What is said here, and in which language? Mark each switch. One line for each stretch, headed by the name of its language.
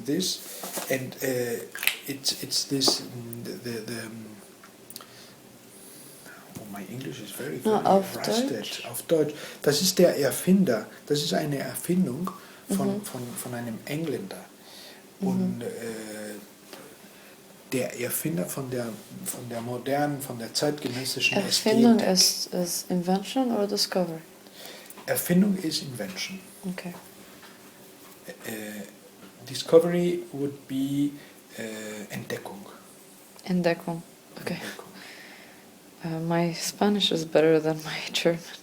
English: This, and it's this oh, my English is very
German: auf
English: rusted.
German: Deutsch. Auf Deutsch. Das ist der Erfinder. Das ist eine Erfindung von einem Engländer. Und der Erfinder von der modernen, von der zeitgenössischen Erfindung Ästhetik.
English: is invention or discovery? Erfindung is invention. Okay. Discovery would be Entdeckung.
German: Entdeckung. Okay. Entdeckung.
English: My Spanish is better than my German.